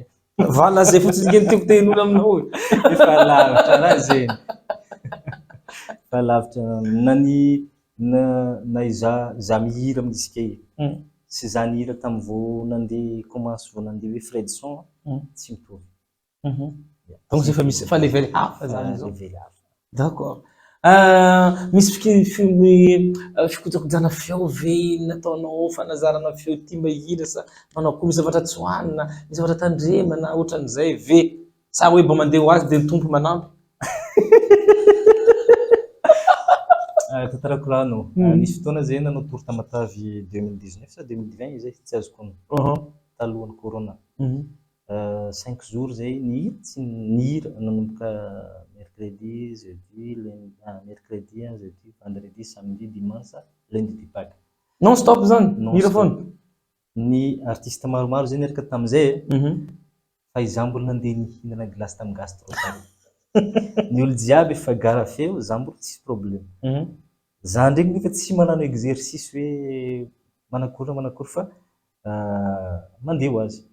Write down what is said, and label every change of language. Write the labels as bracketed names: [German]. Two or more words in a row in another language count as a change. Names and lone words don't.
[Malagasy] vala zay fotsiny ngeny tiako tehin'olo aminao efa lavitra raha zeny efa lavitra na za mihira amin'ny disque sy za nihira tamin'ny vao nandeha commence vao nandeha hoe Fredson tsy mitovy. [French] Donc c'est famille [Malagasy] fa level hafa zany zao. [French] D'accord. [Malagasy] Misy fikojakojana feo ve nataonao fanazarana feo ty mba hira sa manao koa misy zavatra tsoanina misy zavatra tandremana ohatran'izay ve sa hoe mba mandeha ho azy dia ny tompo manampy. Tantarako raha anao nisy fotoana zay nanao tour Tamatavy 2019 sa 2020 zay tsy azoko ono talohan'ny corona 5 jours zay nihira nanomboka [French] mercredi, jeudi, mercredi, jeudi, vendredi, samedi, dimanche, lundi di Pâques. Non stop [Malagasy] zany hira foana. Ny artiste maromaro zay niaraka tamin'izay fa izaho mbola nandeha nihinana glace tamin'ny gastro. Ny olo jiaby efa gara feo, izaho mbola tsisy problème. Za ndraiky nefa tsy manano exercice hoe manakory fa mandeha ho azy.